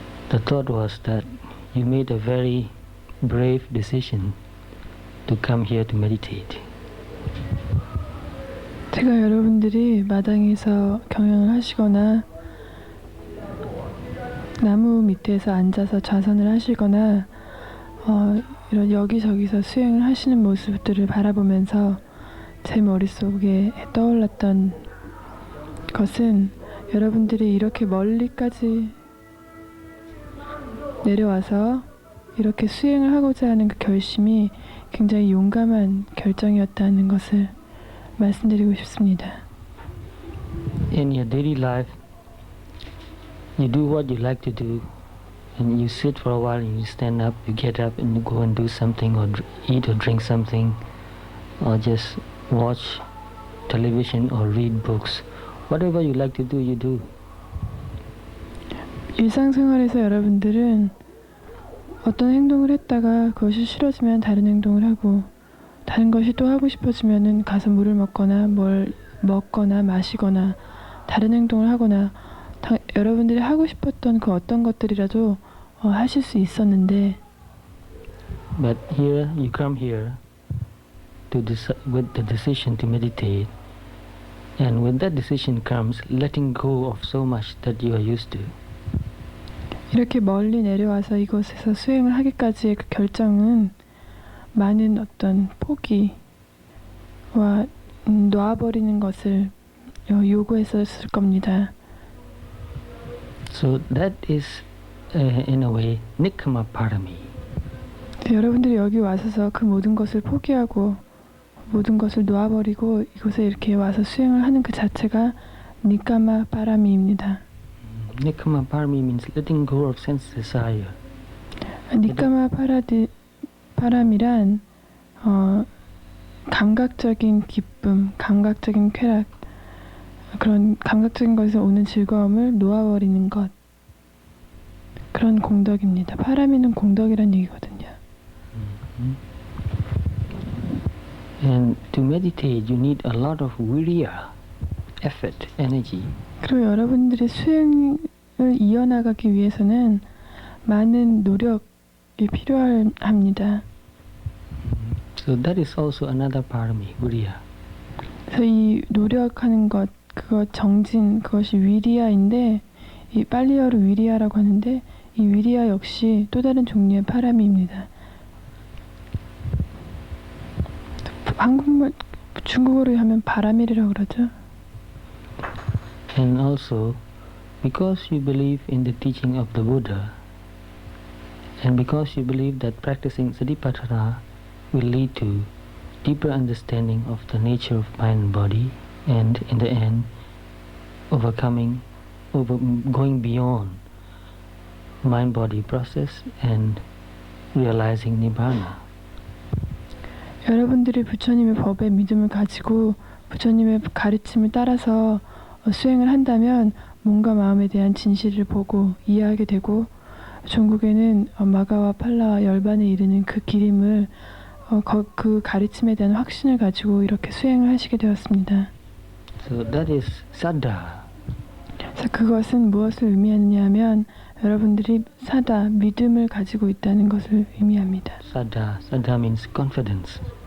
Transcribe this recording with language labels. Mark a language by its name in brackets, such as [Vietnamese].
[English] The thought was that you made a very brave decision to come here to meditate. [Korean] 제가 여러분들이 마당에서 경영을 하시거나 나무 밑에서 앉아서 좌선을 하시거나 이런 여기저기서 수행을 하시는 모습들을 바라보면서 제 머릿속에 떠올랐던 것은 여러분들이 이렇게 멀리까지 내려와서 이렇게 수행을 하고자 하는 그 결심이 굉장히 용감한 결정이었다는 것을 말씀드리고 싶습니다. [English] In your daily life, you do what you like to do, and you sit for a while, and you stand up, you get up, and you go and do something, or eat or drink something, or just watch television or read books. Whatever you like to do, you do. [Korean] 일상생활에서 여러분들은 어떤 행동을 했다가 그것이 싫어지면 다른 행동을 하고 다른 것이 또 하고 싶어지면은 가서 물을 먹거나 뭘 먹거나 마시거나 다른 행동을 하거나 여러분들이 하고 싶었던 그 어떤 것들이라도 하실 수 있었는데 [English] But here you come here to with the decision to meditate, and with that decision comes letting go of so much that you are used to. [Korean] 이렇게 멀리 내려와서 이곳에서 수행을 하기까지의 그 결정은 많은 어떤 포기와 놓아버리는 것을 요구했었을 겁니다. [English] So that is, in a way, Nikkama Parami. [Korean] 여러분들이 여기 와서서 그 모든 것을 포기하고 모든 것을 놓아버리고 이곳에 이렇게 와서 수행을 하는 그 자체가 니까마 파라미입니다. [English] Nikkama Parami means letting go of sense desire. [Korean] 니까마 파람이란 감각적인 기쁨, 감각적인 쾌락, 그런 감각적인 것에서 오는 즐거움을 놓아버리는 것, 그런 공덕입니다. 파라미는 공덕이란 얘기거든요. [English] And to meditate, you need a lot of virya, effort, energy. [Korean] 그리고 여러분들이 수행을 이어나가기 위해서는 많은 노력이 필요합니다. [English] So that is also another parami, virya. [Korean] 그래서 이 노력하는 것, 그것 정진, 그것이 위리아인데 이 빨리어로 위리아라고 하는데 이 위리아 역시 또 다른 종류의 파라미입니다. 한국말, 중국어로 하면 바람이라고 그러죠. [English] And also, because you believe in the teaching of the Buddha, and because you believe that practicing Satipatthana will lead to deeper understanding of the nature of mind and body, and in the end, going beyond mind-body process and realizing Nibbana. [Korean] 여러분들이 부처님의 법에 믿음을 가지고 부처님의 가르침을 따라서 수행을 한다면 몸과 마음에 대한 진실을 보고 이해하게 되고 종국에는 마가와 팔라와 열반에 이르는 그 기림을 그 가르침에 대한 확신을 가지고 이렇게 수행을 하시게 되었습니다. [English] So that is saddha. [Korean] 그래서 그것은 무엇을 의미하느냐 하면 여러분들이 사다, 믿음을 가지고 있다는 것을 의미합니다. [English] Saddha means confidence.